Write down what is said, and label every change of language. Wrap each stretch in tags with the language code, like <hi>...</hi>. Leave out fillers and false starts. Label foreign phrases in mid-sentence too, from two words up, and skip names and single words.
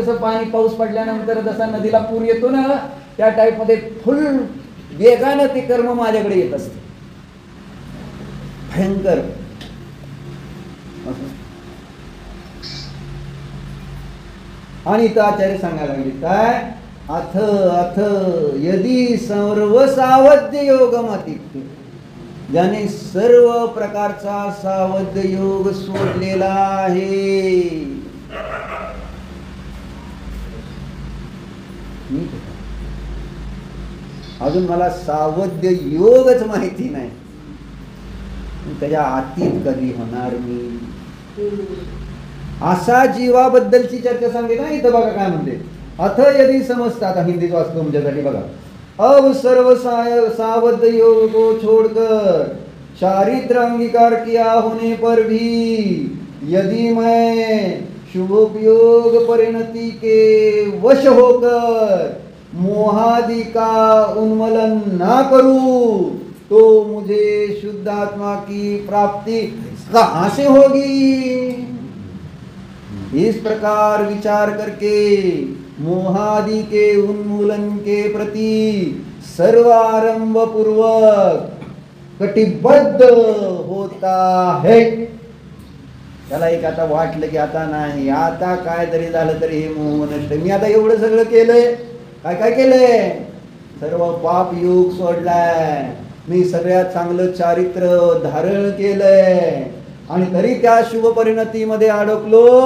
<mr>जसं पाणी पाऊस पडल्यानंतर जसा नदीला पूर येतो ना, त्या टाईप मध्ये फुल वेगानं ते कर्म माझ्याकडे येत असते. भयंकर. आणि इथं आचार्य सांगायला लागले काय,</mr> <sa>अथ अथ यदी सर्व सावध्य योगमती,</sa> <mr>ज्याने सर्व प्रकारचा सावध्य योग सोडलेला आहे. अजून मला सावध्य योगच माहिती नाही, त्याच्या आतीत कधी होणार मी, असा जीवाबद्दलची चर्चा सांगितली ना. इथं बघा काय म्हणते,</mr> <sa>अथ यदि</sa> <mr>समजता, आता हिंदीत वाचतो तुमच्यासाठी बघा.</mr> <hi>अब सर्व सावध्य योग को छोड़कर चारित्र अंगीकार किया होने पर भी यदि मैं शुभोपयोग परिणति के वश होकर मोहादि का उन्मूलन ना करूं तो मुझे शुद्ध आत्मा की प्राप्ति कहां से होगी. इस प्रकार विचार करके मोहादि के उन्मूलन के प्रति सर्वारंभ पूर्वक कटिबद्ध होता है.</hi> <mr>त्याला एक आता वाटलं की आता नाही, आता काय तरी झालं तरी हे मोह नष्ट. मी आता एवढं सगळं केलंय, काय काय केलंय, सर्व पाप योग सोडलाय, मी सगळ्यात चांगलं चारित्र धारण केलंय, आणि तरी त्या शुभ परिणतीमध्ये अडकलो.</mr>